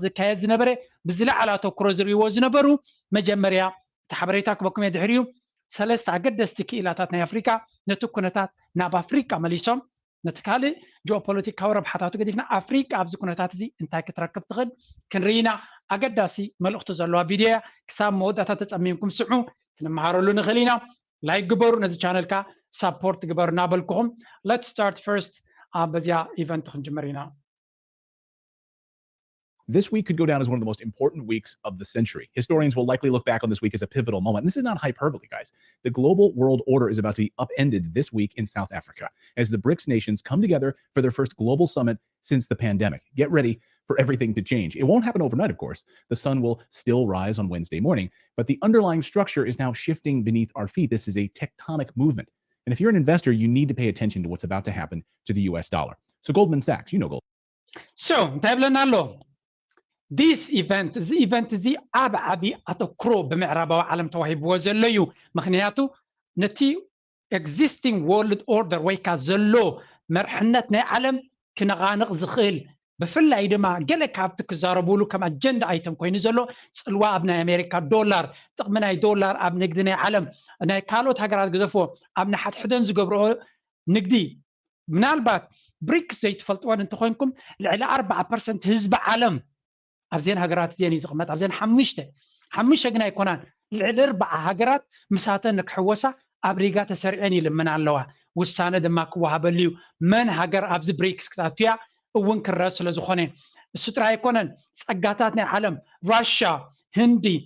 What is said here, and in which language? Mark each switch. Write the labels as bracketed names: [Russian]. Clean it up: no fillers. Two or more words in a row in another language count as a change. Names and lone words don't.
[Tigrinya] ዝካየድ ዝነበረ ብዝለዓለ ኣተኩሮ ዝሪእዎ ዝነበሩ መጀመርያ እቲ ሓበሬታ ክበኩም እየ ድሕሪኡ ሰለስተ ኣገደስቲ ክኢላታት ናይ ኣፍሪካ ነቲ ኩነታት ናብ ኣፍሪካ መሊሶም ነቲ ካልእ ጂኦፖለቲካዊ ረብሓታቱ ገዲፍና ኣፍሪካ ኣብዚ ኩነታት እዚ እንታይ ክትረክብ ትኽእል ክንርኢና ኣገዳሲ መልእኽቲ ዘለዋ ቪድዮ ክሳብ መወዳእታ ተጸሚምኩም ስምዑ ክንመሃረሉ ንኽእል ኢና ላይክ ግበሩ ነዚ ቻነል ካ support ግበሩ እናበልኩኹም [English] let's start first [Tigrinya] በዚያ ኢቨንት ክንጅምር ኢና [English] This week could go down as one of the most important weeks of the century. Historians will likely look back on this week as a pivotal moment. This is not hyperbole, guys. The global world order is about to be upended this week in South Africa as the BRICS nations come together for their first global summit since the pandemic. Get ready for everything to change. It won't happen overnight, of course. The sun will still rise on Wednesday morning, but the underlying structure is now shifting beneath our feet. This is a tectonic movement. And if you're an investor, you need to pay attention to what's about to happen to the US dollar. So Goldman Sachs, you know Goldman. [Tigrinya] So, ታብለናሎ [English] this event [Tigrinya] እዚ ዓቢ ኣተኩሮ ብምዕራባዊ ዓለም ተዋሂብዎ ዘሎ እዩ ምክንያቱ ነቲ [English] existing world order [Tigrinya] ወይ ካ ዘሎ መርሕነት ናይ ዓለም ክነቓንቕ ዝኽእል ብፍላይ ድማ ገለ ካብቲ ክዛረብሉ ከም [English] agenda items [Tigrinya] ኮይኑ ዘሎ ፅልዋ ኣብ ናይ ኣሜሪካ ዶላር ጥቕሚ ናይ ዶላር ኣብ ንግዲ ናይ ዓለም ናይ ካልኦት ሃገራት ግዘፍዎ ኣብ ንሓድሕደን ዝገብርኦ ንግዲ ምናልባት ብሪክስ ዘይትፈልጥዎን እንተኮይንኩም ልዕሊ 40% ህዝቢ ዓለም ኣብዘን ሃገራት እዚአን እዩ ዝቕመጥ ኣብዘን ሓሙሽተ ግን ኣይኮናን ልዕሊ 40 ሃገራት ምሳተን ንክሕወሳ ኣብ ሪጋ ተሰሪዐን ይልመና ኣለዋ ውሳነ ድማ ክወሃበሉ እዩ መን ሃገር ኣብዚ ብሪክስ ክታትያ እውን ክረአ ስለ ዝኾነ እሱ ጥራይ ኣይኮነን ፀጋታት ናይ ዓለም ራሽያ ህንዲ